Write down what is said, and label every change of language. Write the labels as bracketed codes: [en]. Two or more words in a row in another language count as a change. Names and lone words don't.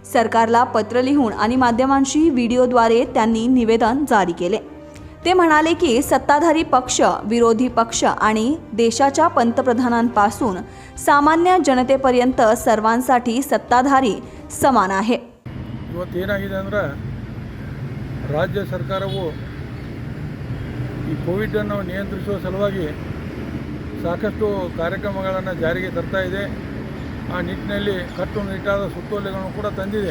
[mr] सरकारला पत्र लिहून आणि माध्यमांशी व्हिडिओद्वारे त्यांनी निवेदन जारी केले. ते म्हणाले की सत्ताधारी पक्ष, विरोधी पक्ष आणि देशाच्या पंतप्रधानांपासून सामान्य जनतेपर्यंत सर्वांसाठी सत्ताधारी समान आहे. [kn] ಇವತ್ತೇನಾಗಿದೆ ಅಂದರೆ ರಾಜ್ಯ ಸರ್ಕಾರವು ಈ ಕೋವಿಡನ್ನು ನಿಯಂತ್ರಿಸುವ ಸಲುವಾಗಿ ಸಾಕಷ್ಟು ಕಾರ್ಯಕ್ರಮಗಳನ್ನು ಜಾರಿಗೆ ತರ್ತಾ ಇದೆ. ಆ ನಿಟ್ಟಿನಲ್ಲಿ ಕಟ್ಟುನಿಟ್ಟಾದ ಸುತ್ತೋಲೆಗಳನ್ನು ಕೂಡ ತಂದಿದೆ.